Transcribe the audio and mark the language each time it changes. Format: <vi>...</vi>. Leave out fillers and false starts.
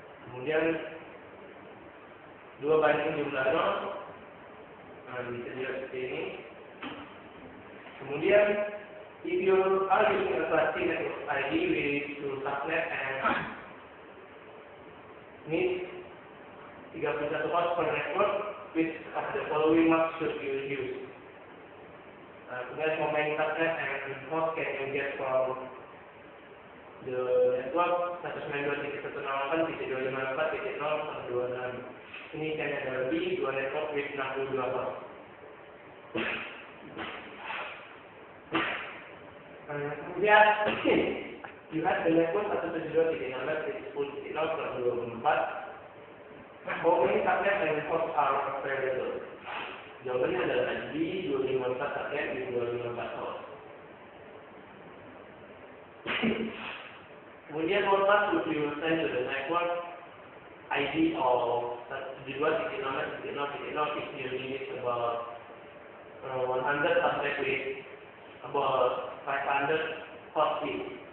<id>Kemudian 2 banding jumlah 0, bisa dilihat seperti ini. Kemudian</id> <en>if you are using a class C network ID with 2 subnet and need 31 host per network, which of the following marks should you use?</en> <id>Kemudian</id> <en>how many subnet and host can you get from the network 192.168.254.0.26.</en> <id>Ini kan ada lebih 2</id> <en>network with 62 host.</en> <id>Kemudian</id> <en>you have the network 172.16.10.0.24. How many subnet and host are available?</en> <id>Jawabannya adalah di 254 subnet di 254 host. Kemudian</id> <en>what path would you send to the network ID of 172.16.0.0 if you need about 100 subnet with about 500 host feet.</en>